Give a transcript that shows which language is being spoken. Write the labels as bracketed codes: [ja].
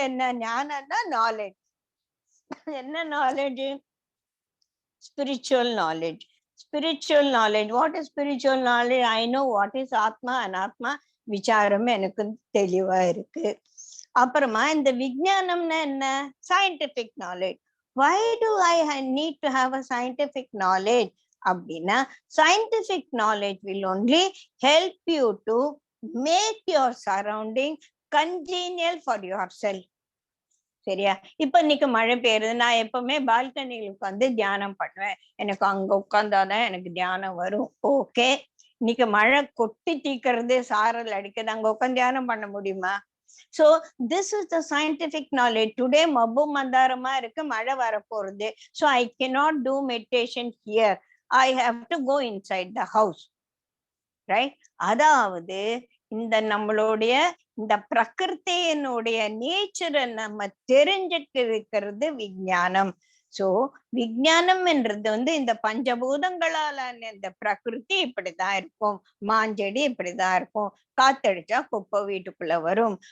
[ta] என்ன ஞானம்னா நாலேஜ். என்ன knowledge? [en] Spiritual knowledge. Spiritual knowledge. What is spiritual knowledge? I know what is [ta] ஆத்மா அனாத்மா விசாரம் எனக்கு தெளிவா இருக்கு. அப்புறமா இந்த விஞ்ஞானம்னா என்ன? Scientific knowledge. [en] why do I need to have a scientific knowledge அப்படின்னா, scientific knowledge will only help you to make your surrounding congenial for yourself. [ta] சரியா? இப்ப இன்னைக்கு மழை பெய்யுது, நான் எப்பவுமே பால்கனியில் உட்காந்து தியானம் பண்ணுவேன். எனக்கு அங்க உட்கார்ந்தாதான் எனக்கு தியானம் வரும். ஓகே, இன்னைக்கு மழை கொட்டி தீக்கிறது, சாரல் அடிக்கிறது, அங்க உட்காந்து தியானம் பண்ண முடியுமா? [en] So this is the scientific knowledge. [ta] Today மப்பு மந்தாரமா இருக்கு, மழை வரப்போறது. [en] So I cannot do meditation here. I have to go inside the house. Right? [ta] அதாவது இந்த நம்மளுடைய இந்த பிரகிருத்தியினுடைய நேச்சரை நம்ம தெரிஞ்சுட்டு இருக்கிறது விஞ்ஞானம். சோ விஞ்ஞானம் என்றது இந்த பஞ்சபூதங்களால இந்த பிரகிருதி இப்படிதான் இருக்கும், மாஞ்செடி இப்படிதான் இருக்கும், காத்தடிச்சா குப்பை வீட்டுக்குள்ள வரும்.